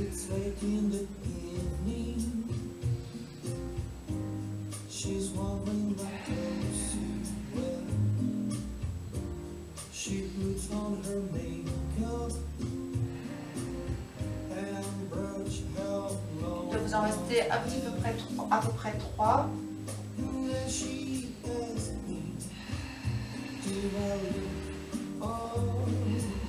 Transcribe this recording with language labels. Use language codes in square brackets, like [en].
[en] Late in the evening, she's wondering what clothes to wear. She puts on her makeup and brush her long [fr] Il doit vous en rester à peu près 3. [en] hair. She asks me, do I look alright?